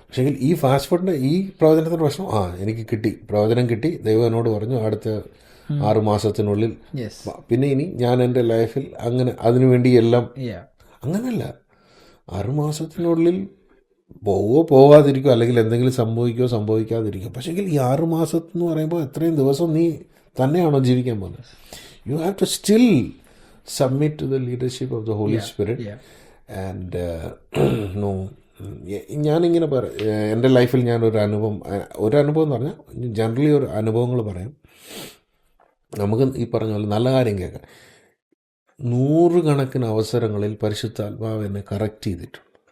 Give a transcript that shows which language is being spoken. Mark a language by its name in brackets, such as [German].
[Malayalam] പക്ഷേ ഈ ഫാസ്റ്റ് ഫുഡിൻ്റെ ഈ പ്രവചനത്തിൻ്റെ പ്രശ്നം, എനിക്ക് കിട്ടി, പ്രവചനം കിട്ടി, ദൈവം എന്നോട് പറഞ്ഞു അടുത്ത 6 മാസത്തിനുള്ളിൽ, പിന്നെ ഇനി ഞാൻ എൻ്റെ ലൈഫിൽ അങ്ങനെ അതിനുവേണ്ടി എല്ലാം, അങ്ങനെയല്ല. 6 മാസത്തിനുള്ളിൽ പോകാതിരിക്കും, അല്ലെങ്കിൽ എന്തെങ്കിലും സംഭവിക്കാതിരിക്കും. പക്ഷേ ഈ 6 മാസത്തെന്ന് പറയുമ്പോൾ എത്രയും ദിവസം നീ തന്നെയാണോ ജീവിക്കാൻ പോകുന്നത്? [English] You have to still submit to the leadership of the Holy Spirit. And no, [Malayalam] ഞാനിങ്ങനെ എൻ്റെ ലൈഫിൽ ഞാനൊരു അനുഭവം എന്ന് പറഞ്ഞാൽ ജനറലി ഒരു അനുഭവങ്ങൾ പറയാം. നമുക്ക് ഈ പറഞ്ഞ പോലെ നല്ല കാര്യം കേൾക്കാം. 100 കണക്കിന് അവസരങ്ങളിൽ പരിശുദ്ധാത്മാവ് എന്നെ കറക്റ്റ് ചെയ്തിട്ടുണ്ട്.